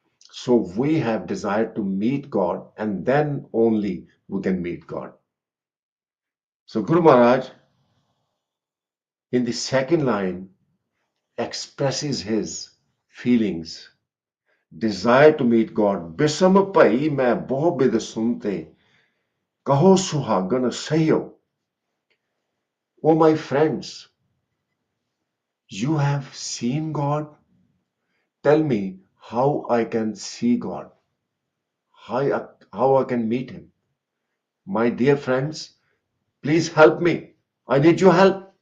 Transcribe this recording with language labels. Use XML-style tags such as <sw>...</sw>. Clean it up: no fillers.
<en>So we have desire to meet God, and then only we can meet God. So Guru Maharaj in the second line expresses his feelings, desire to meet God.</en> <pa>बिसम पई मैं बहु बिद सुनते कहो सुहागन सहियो.</pa> <en>Oh my friends, you have seen God? Tell me how I can see God, how I can meet Him. My dear friends, please help me. I need your help.</en>